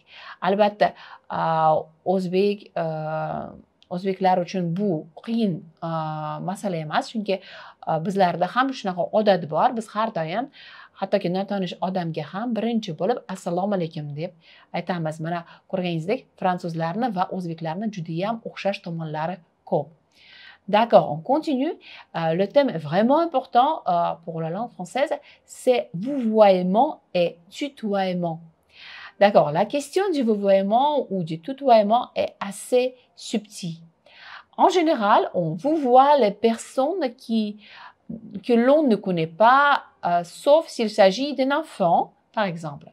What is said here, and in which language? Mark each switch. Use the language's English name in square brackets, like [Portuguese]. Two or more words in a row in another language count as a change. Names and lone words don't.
[Uzbek] Albatta o'zbeklar uchun bu qiyin masala emas, chunki bizlarda ham shunaqa odat bor. Biz har doim hattoki notanish odamga ham birinchi bo'lib assalomu alaykum deb aytamiz. Mana ko'rganingizdek, fransuzlarni va o'zbeklarni juda ham o'xshash tomonlari ko'p. [French] D'accord, on continue. Le thème est vraiment important pour la langue française, c'est vouvoiement et tutoiement. D'accord, la question du vouvoiement ou du tutoiement est assez subtile. En général, on vouvoie les personnes que l'on ne connaît pas, sauf s'il s'agit d'un enfant, par exemple.